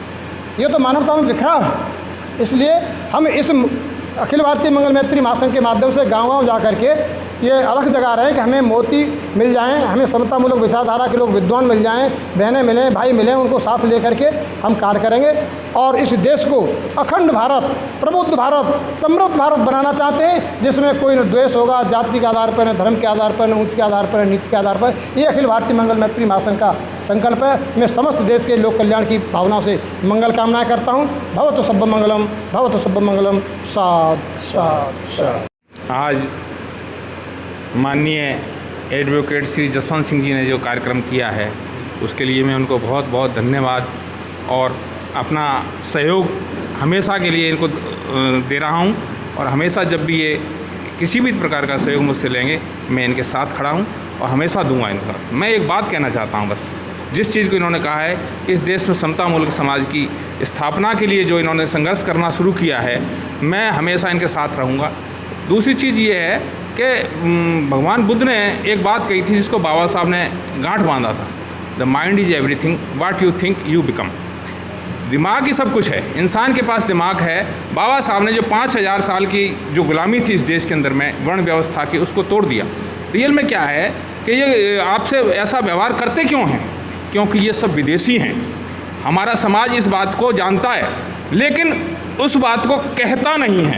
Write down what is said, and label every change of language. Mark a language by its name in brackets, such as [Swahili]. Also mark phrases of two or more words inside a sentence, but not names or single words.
[Hindi] ये तो मानवता में बिखराव है। इसलिए हम इस अखिल भारतीय मंगल मैत्री महासंघ के माध्यम से गाँव-गाँव जा कर के ये अलग जगह रहे कि हमें मोती मिल जाएं, हमें समतामूलक विचारधारा के लोग विद्वान मिल जाएं, बहनें मिलें, भाई मिलें, उनको साथ लेकर के हम कार्य करेंगे और इस देश को अखंड भारत, प्रबुद्ध भारत, समृद्ध भारत बनाना चाहते हैं, जिसमें कोई न द्वेष होगा जाति के आधार पर, न धर्म के आधार पर, न ऊँच के आधार पर, न नीच के आधार पर। ये अखिल भारतीय मंगल मैत्री महासंघ का संकल्प है। मैं समस्त देश के लोक कल्याण की भावना से मंगल कामनाएँ करता हूँ। [Pali] भवतु सब्ब मंगलम, भवतु सब्ब मंगलम। साध साध साध। [Hindi] आज माननीय एडवोकेट श्री जसवंत सिंह जी ने जो कार्यक्रम किया है उसके लिए मैं उनको बहुत बहुत धन्यवाद और अपना सहयोग हमेशा के लिए इनको दे रहा हूं, और हमेशा जब भी ये किसी भी प्रकार का सहयोग मुझसे लेंगे मैं इनके साथ खड़ा हूं और हमेशा दूंगा इनके साथ। मैं एक बात कहना चाहता हूं, बस जिस चीज़ को इन्होंने कहा है कि इस देश में समतामूलक समाज की स्थापना के लिए जो इन्होंने संघर्ष करना शुरू किया है, मैं हमेशा इनके साथ रहूँगा। दूसरी चीज़ ये है कि भगवान बुद्ध ने एक बात कही थी जिसको बाबा साहब ने गांठ बांधा था, [English] The mind is everything, what you think you become. [Hindi] दिमाग ही सब कुछ है, इंसान के पास दिमाग है। बाबा साहब ने जो 5000 साल की जो गुलामी थी इस देश के अंदर में वर्ण व्यवस्था की, उसको तोड़ दिया। रियल में क्या है कि ये आपसे ऐसा व्यवहार करते क्यों हैं? क्योंकि ये सब विदेशी हैं। हमारा समाज इस बात को जानता है लेकिन उस बात को कहता नहीं है।